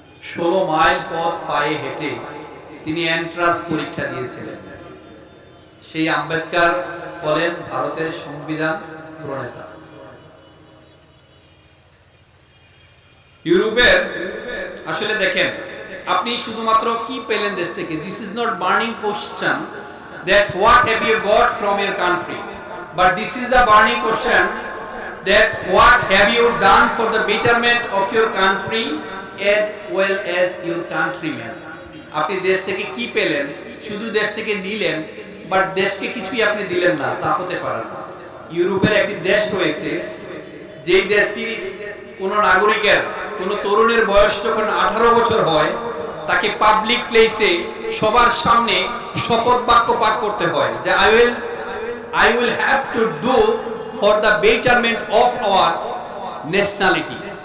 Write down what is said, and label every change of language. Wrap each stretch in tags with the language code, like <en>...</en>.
<bn>16 mile পথ পায়ে হেঁটে তিনি এন্ট্রান্স পরীক্ষা দিয়েছিলেন। সেই আম্বেদকর হলেন ভারতের সংবিধান প্রণেতা। ইউরোপের আসলে দেখেন, আপনি শুধুমাত্র কি পেলেন দেশ থেকে?</bn> <en>This is not burning question that what have you got from your country, but this is the burning question that what have you done for the betterment of your country as well as your countrymen.</en> <bn>আপনি দেশ থেকে কি পেলেন? শুধু দেশ থেকে নিলেন, but দেশকে কিছুই আপনি দিলেন না, তা হতে পারে না। ইউরোপের একটি দেশ রয়েছে, যেই দেশটি কোন নাগরিকের, কোন তরুণের বয়স যখন 18 বছর হয়, তাকে পাবলিক প্লেসে সবার সামনে শপথ বাক্য পাঠ করতে হয় যে</bn> <en>I will have to do for the betterment of our nationality.</en>